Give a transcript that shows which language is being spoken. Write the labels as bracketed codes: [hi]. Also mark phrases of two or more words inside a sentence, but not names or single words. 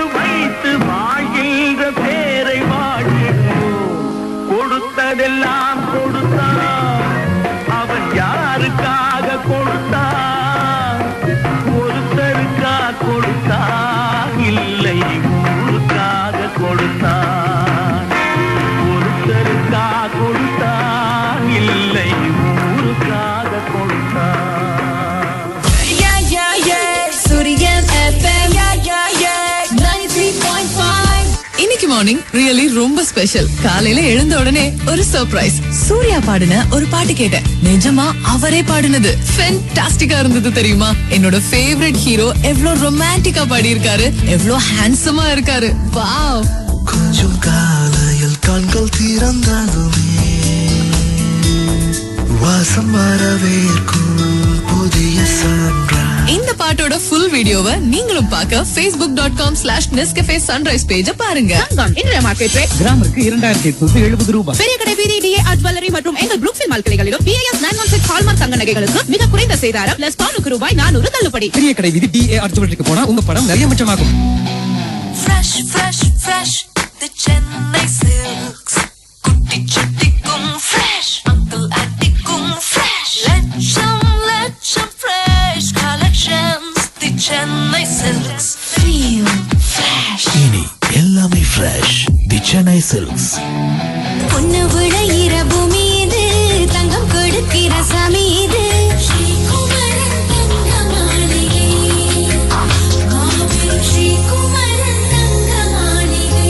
[ta] வைத்து வாழ்கின்ற பேரை வாழ்கிறோம் கொடுத்ததெல்லாம் கொடுத்தான் அவன் யாருக்காக கொடுத்தான் ஒருத்தருக்கா கொடுத்தான் இல்லை ஊருக்காக கொடுத்தான் ஒருத்தருக்கா கொடுத்தான் இல்லை ஊருக்காக கொடுத்தான் [en] Yeah, yeah, yeah. Suryan FM. Yeah, yeah, yeah. 93.5. [ta] இன்னைக்கு [en] morning really [ta] ரொம்ப ஸ்பெஷல். காலையில எழுந்த உடனே ஒரு சர்ப்ரைஸ். சூர்யா பாடின ஒரு பாட்டு கேட்டேன். நிஜமா அவரே பாடினது ஃபென்டாஸ்டிக்கா இருந்தது தெரியுமா? என்னோட [en] favourite hero [ta] எவ்ளோ ரொமான்டிக்கா பாடி இருக்காரு, எவ்ளோ ஹேண்ட்ஸமா இருக்காரு. வாவ். கொஞ்சம் காலையில் பிறந்ததுமே வாசம் வரவேற்கும் புதிய சன்ரைஸ். இந்த பாட்டோட ஃபுல் வீடியோவை நீங்களும் பார்க்க facebook.com/nescafe sunrise பேஜ பாருங்க. தங்கம் இன்றைய மார்க்கெட் ரேட் கிராமிற்கு 2870 ரூபாய். பெரிய கடை BDA ஆர்ட் ஜுவல்லரி மற்றும் எங்கள் புரூக்ஃபீல்ட் மால் கிளைகளிலும் BAS 916 ஹால்மார்க் தங்க நகைகளுக்கு மிக குறைந்த சேதாரம் பிளஸ் பவுனுக்கு ரூபாய் 400 தள்ளுபடி. பெரிய கடை வீதி DAR ஜுவல்லரிக்கு போனா உங்க பணம் நிறைய மிச்சமாகும். [en] Fresh, fresh, fresh. The Chennai Silks. [ta] குட்டி சட்டைக்கும் fresh. [en] Uncle auntykum fresh. Lecham fresh collections. The Chennai Silks. Feel fresh. [ta] இனி எல்லாமே ஃப்ரெஷ். தி சென்னை சில்க்ஸ். பொன்னு விளையிற பூமி இது, தங்கம் கொடுக்கிற சாமி இது. ஸ்ரீகுமரன் தங்க மாளிகை, மாபெரும் ஸ்ரீகுமரன் தங்க மாளிகை.